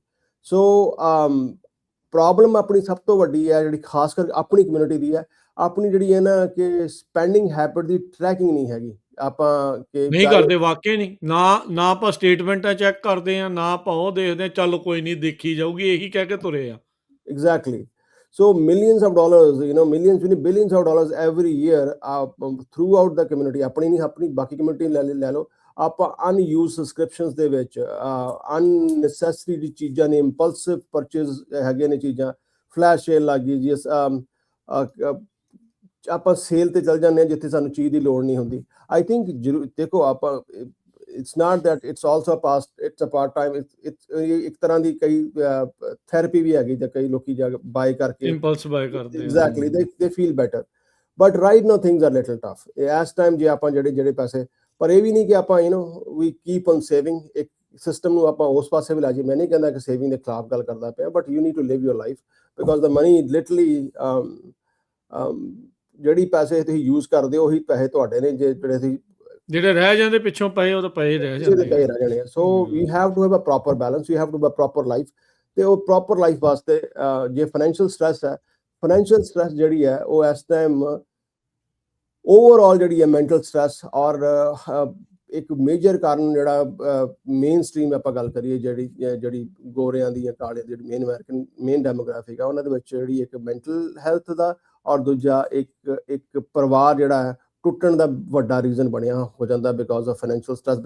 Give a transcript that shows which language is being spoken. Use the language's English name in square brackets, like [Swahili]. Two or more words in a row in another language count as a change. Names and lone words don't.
[Punjabi] ਸੋ ਪ੍ਰੋਬਲਮ ਆਪਣੀ ਸਭ ਤੋਂ ਵੱਡੀ ਹੈ ਜਿਹੜੀ ਖਾਸ ਕਰ ਆਪਣੀ ਕਮਿਊਨਿਟੀ ਦੀ ਹੈ, ਆਪਣੀ ਜਿਹੜੀ ਹੈ ਨਾ ਕਿ [English] spending habit [Punjabi] ਦੀ ਟਰੈਕਿੰਗ ਨਹੀਂ ਹੈਗੀ। ਆਪਾਂ ਕਿ ਨਹੀਂ ਕਰਦੇ ਵਾਕਈ ਨਹੀਂ, ਨਾ ਆਪਾਂ ਸਟੇਟਮੈਂਟਾਂ ਚੈੱਕ ਕਰਦੇ ਆ, ਨਾ ਆਪਾਂ ਉਹ ਦੇਖਦੇ ਆ ਚੱਲ ਕੋਈ ਨਹੀਂ ਦੇਖੀ ਜਾਊਗੀ ਇਹੀ ਕਹਿ ਕੇ ਤੁਰੇ ਆ। [English] Exactly. So millions of dollars, millions, billions of dollars every year throughout the community, [Punjabi] ਆਪਣੀ ਨਹੀਂ ਆਪਣੀ ਬਾਕੀ ਕਮਿਊਨਿਟੀ ਲੈ ਲਓ, ਆਪਾਂ [English] unused subscriptions [Punjabi] ਦੇ ਵਿੱਚ ਅਨਨੈਸੈਸਰੀ ਚੀਜ਼ਾਂ ਨੇ, [English] impulsive purchase [Punjabi] ਹੈਗੇ ਨੇ ਚੀਜ਼ਾਂ, [English] flash sale [Punjabi] ਲੱਗ ਗਈ ਜੀ, ਆਪਾਂ ਸੇਲ ਤੇ ਚੱਲ ਜਾਂਦੇ ਹਾਂ ਜਿੱਥੇ ਸਾਨੂੰ ਚੀਜ਼ ਦੀ ਲੋੜ ਨਹੀਂ ਹੁੰਦੀ। [English] I think [Punjabi] ਦੇਖੋ ਆਪਾਂ [English] it's not that it's also it's a part time, [Punjabi] ਇੱਕ ਤਰ੍ਹਾਂ ਦੀ ਕਈ ਥੈਰੇਪੀ ਵੀ ਹੈਗੀ ਜਾਂ ਕਈ ਲੋਕੀ ਜਾ ਬਾਏ ਕਰਕੇ [English] impulse buy [Punjabi] ਕਰਦੇ [English] ਐਗਜ਼ੈਕਟਲੀ they feel better, but right now things are little tough [Punjabi] ਇਸ ਟਾਈਮ। ਜੇ ਆਪਾਂ ਜਿਹੜੇ ਪੈਸੇ, ਪਰ ਇਹ ਵੀ ਨਹੀਂ ਕਿ ਆਪਾਂ [English] we keep on saving, [Punjabi] ਇੱਕ ਸਿਸਟਮ ਨੂੰ ਆਪਾਂ ਉਸ ਪਾਸੇ ਵੀ ਲਾ ਜੀ। ਮੈਂ ਨਹੀਂ ਕਹਿੰਦਾ ਕਿ ਸੇਵਿੰਗ ਦੇ ਖਿਲਾਫ ਗੱਲ ਕਰਦਾ ਪਿਆ, ਬਟ [English] you need to live your life because the money literally [Punjabi] ਜਿਹੜੀ ਪੈਸੇ ਤੁਸੀਂ ਯੂਜ਼ ਕਰਦੇ ਹੋ ਉਹੀ ਪੈਸੇ ਤੁਹਾਡੇ ਨੇ, ਜਿਹੜੇ ਰਹਿ ਜਾਂਦੇ ਪਿੱਛੋਂ ਪਏ ਉਹ ਤਾਂ ਪਏ ਰਹਿ ਜਾਂਦੇ। [English] So we have to have a proper balance, you have to have a proper life. [Punjabi] ਤੇ ਉਹ [English] proper life [Punjabi] ਵਾਸਤੇ ਜੇ [English] financial stress [Punjabi] ਹੈ, [English] financial stress [Punjabi] ਜਿਹੜੀ ਹੈ ਉਹ ਇਸ [English] time overall [Punjabi] ਜਿਹੜੀ ਹੈ [English] mental stress, [Punjabi] ਔਰ ਇੱਕ ਮੇਜਰ ਕਾਰਨ ਜਿਹੜਾ [English] main stream [Punjabi] ਆਪਾਂ ਗੱਲ ਕਰੀਏ ਜਿਹੜੀ ਗੋਰਿਆਂ ਦੀ ਜਾਂ ਕਾਲਿਆਂ ਦੀ ਜਿਹੜੀ [English] main demographic [Punjabi] ਆ ਉਹਨਾਂ ਦੇ ਵਿੱਚ ਜਿਹੜੀ ਇੱਕ [English] mental health [Punjabi] ਦਾ, ਔਰ ਦੂਜਾ ਇੱਕ ਪਰਿਵਾਰ ਜਿਹੜਾ ਹੈ ਟੁੱਟਣ ਦਾ ਵੱਡਾ ਰੀਜ਼ਨ ਬਣਿਆ ਹੋ ਜਾਂਦਾ [English] because of financial stress.